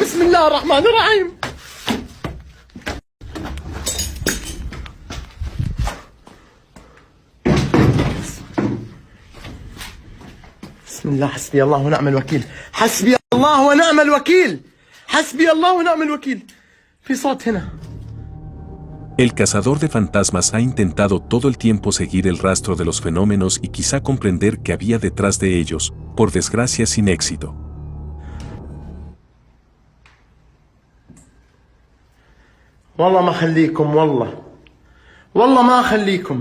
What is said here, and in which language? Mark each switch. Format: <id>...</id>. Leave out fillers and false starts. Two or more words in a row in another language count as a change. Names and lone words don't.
<ar>بسم الله الرحمن الرحيم. بسم الله. حسبي الله ونعم الوكيل. حسبي الله ونعم الوكيل. حسبي الله ونعم الوكيل. في صوت هنا.</ar> <es>El cazador de fantasmas ha intentado todo el tiempo seguir el rastro de los fenómenos y quizá comprender qué había detrás de ellos, por desgracia sin éxito.</es> <ar>والله ما خليكم والله. والله ما خليكم.</ar>